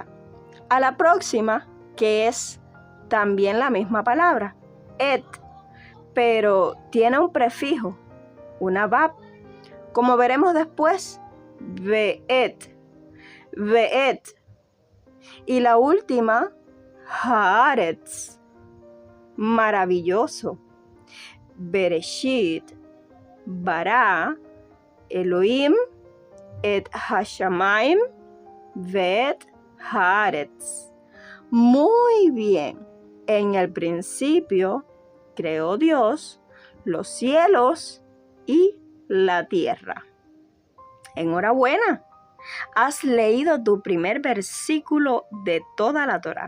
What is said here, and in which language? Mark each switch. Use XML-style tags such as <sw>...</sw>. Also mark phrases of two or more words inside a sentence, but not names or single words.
<es>A la próxima, que es también la misma palabra, et, pero tiene un prefijo, una bab. Como veremos después,</es> <he>ואת ואת.</he> <es>Y la última, haaretz, maravilloso.</es> <he>בראשית ברא אלהים את השמים ואת הארץ.</he> <es>Muy bien. En el principio creó Dios los cielos y la tierra. Enhorabuena. Has leído tu primer versículo de toda la Torá.</es>